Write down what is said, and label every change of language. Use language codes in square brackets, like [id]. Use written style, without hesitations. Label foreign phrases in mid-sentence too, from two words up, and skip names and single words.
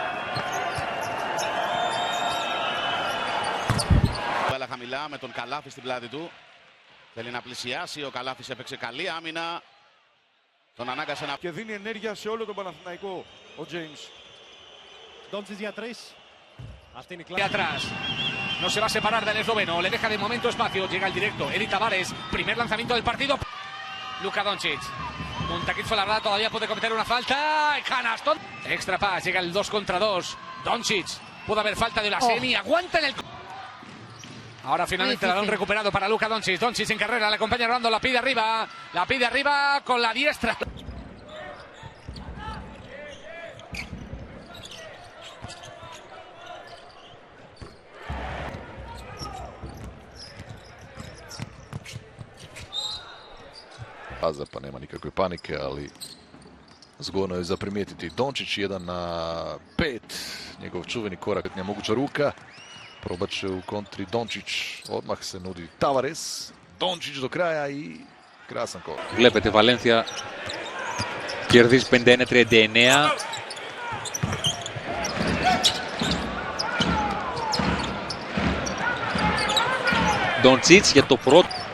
[el] Μπάλα χαμηλά με τον Καλάφη στην πλάτη του. Θέλει να πλησιάσει, ο Καλάφης έπαιξε καλή άμυνα. Τον ανάγκασε να... Και δίνει ενέργεια σε όλο τον Παναθηναϊκό ο James. Doncic για 3. Αυτή είναι η [es] Y atrás. No se va a separar del esloveno. Le deja de momento espacio. Llega el directo. Edi Tavares. Primer lanzamiento del partido. Luka Doncic. Montaquit Fuenlabrada todavía puede cometer una falta. Canastón. [en] Extra pass. [es] Llega el 2 contra 2. Doncic. Puede haber falta de la semi. Aguanta en el... Ahora finalmente el balón recuperado para Luka Doncic. Doncic en carrera. Le acompaña Rolando. La pide arriba. La pide arriba con la diestra. [hr] Paza pa nema nikakve panike, ali zgodno je za primijetiti. Dončić 1-5, njegov čuveni korak, moguća ruka. Probat će u kontri Dončić, odmah se nudi Tavares. Dončić do kraja i krasan kol. [el] Βλέπετε Βαλένθια κερδίζει 51-39. Ντόντσιτς για το πρώτο.